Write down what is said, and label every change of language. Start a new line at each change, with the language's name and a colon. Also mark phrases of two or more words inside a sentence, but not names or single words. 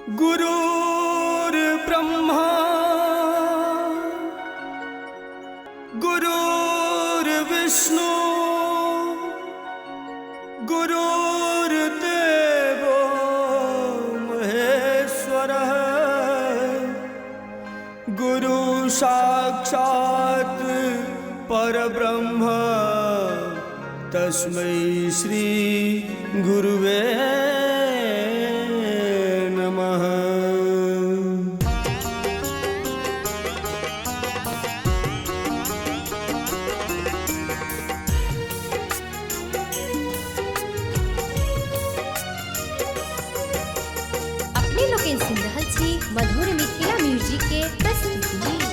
Sanskrit: गुरुर्ब्रह्मा गुरुर्विष्णु गुरुर्देवो महेश्वरः गुरु साक्षात् परब्रह्म तस्मै श्री गुरुवे नमः।
Maithili: अपने लोग सुन रहल छी मधुर मिथिला म्यूजिक के प्रस्तुति।